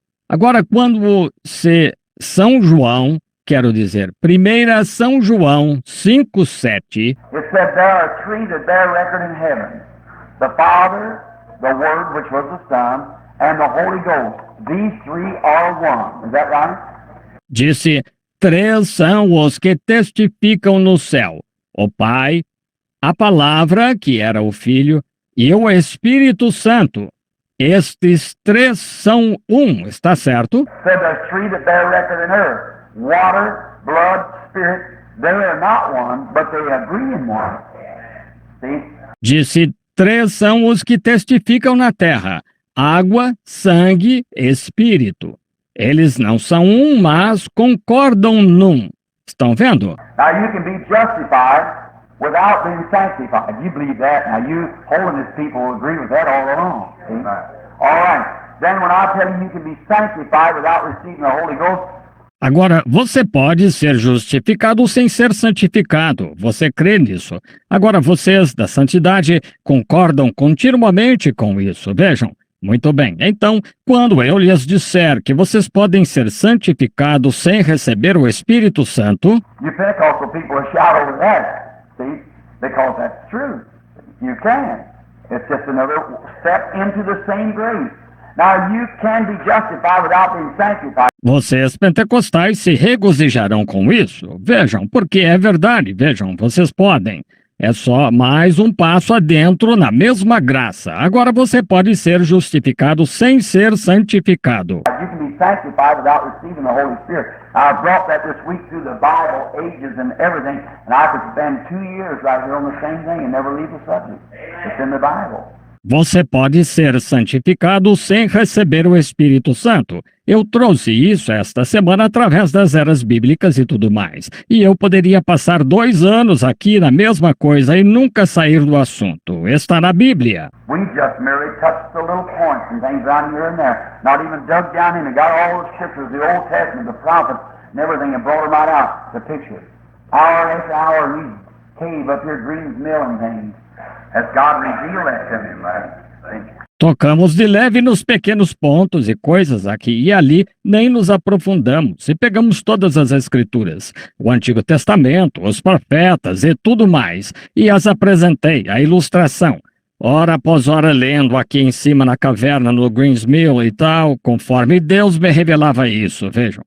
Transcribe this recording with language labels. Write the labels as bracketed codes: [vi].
[pt] Agora, quando São João, quero dizer, 1 São João 5:7. [en] It said there are three that bear record in heaven: the Father, the Word, which was the Son, and the Holy Ghost. These three are one. Is that right? [pt] Disse, 3 são os que testificam no céu: o Pai, a Palavra, que era o Filho, e o Espírito Santo. Estes 3 são um, está certo? [en] Said there's three that bear record in earth: water, blood, spirit. They are not one, but they agree in one. See? [pt] Disse, 3 são os que testificam na terra: água, sangue, espírito. Eles não são um, mas concordam num. Estão vendo? [en] Now you can be justified without being sanctified. You believe that? Now you holiness people will agree with that all along. See? All right. Then when I tell you can be sanctified without receiving the Holy Ghost. [pt] Agora, você pode ser justificado sem ser santificado. Você crê nisso. Agora, vocês da santidade concordam continuamente com isso. Vejam. Muito bem. Então, quando eu lhes disser que vocês podem ser santificados sem receber o Espírito Santo, [en] You Pentecostal people will shout over that. See? Because that's true. You can. It's just another step into the same grace. Now you can be justified without being sanctified. [pt] vocês pentecostais se regozijarão com isso. Vejam, porque é verdade. Vejam, vocês podem. É só mais um passo adentro na mesma graça. Agora você pode ser justificado sem ser santificado. [en] You can be sanctified without receiving the Holy Spirit. I brought that this week through the Bible, ages and everything, and I could spend 2 years right here on the same thing and never leave the subject. It's in the Bible. [pt] Você pode ser santificado sem receber o Espírito Santo. Eu trouxe isso esta semana através das eras bíblicas e tudo mais. E eu poderia passar 2 anos aqui na mesma coisa e nunca sair do assunto. Está na Bíblia. [en] We just merely touched the little points and things around here and there. Not even dug down in and got all the scriptures, the Old Testament, the prophets, and everything, and brought them right out, the pictures. Hour after hour, we cave up here, Green's Mill and things. Has God revealed that to him, right? [pt] Tocamos de leve nos pequenos pontos e coisas aqui e ali, nem nos aprofundamos. E pegamos todas as escrituras, o Antigo Testamento, os profetas e tudo mais, e as apresentei, a ilustração. Hora após hora lendo aqui em cima na caverna no Green's Mill e tal, conforme Deus me revelava isso, vejam.